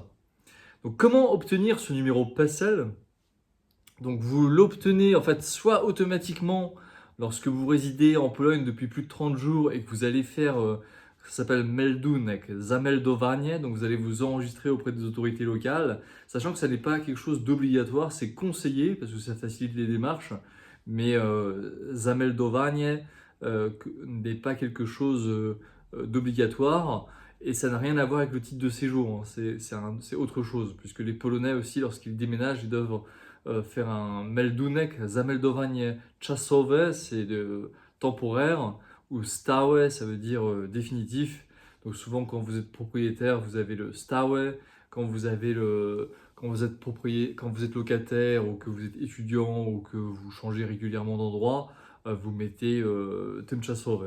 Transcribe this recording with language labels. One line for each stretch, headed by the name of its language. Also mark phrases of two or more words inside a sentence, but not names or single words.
French: Donc comment obtenir ce numéro PESEL? Donc vous l'obtenez en fait soit automatiquement lorsque vous résidez en Pologne depuis plus de 30 jours et que vous allez faire, ça s'appelle
Polish: meldunek, zameldowanie,
French: donc vous allez vous enregistrer auprès des autorités locales, sachant que ça n'est pas quelque chose d'obligatoire, c'est conseillé parce que ça facilite les démarches, mais zameldowanie n'est pas quelque chose d'obligatoire. Et ça n'a rien à voir avec le titre de séjour, hein. C'est autre chose, puisque les Polonais aussi, lorsqu'ils déménagent, ils doivent faire un
Polish: meldunek, zameldowanie czasowe,
French: temporaire, ou stałe, ça veut dire définitif. Donc souvent quand vous êtes propriétaire, vous avez le stałe, quand vous êtes locataire ou que vous êtes étudiant ou que vous changez régulièrement d'endroit, vous mettez tymczasowe.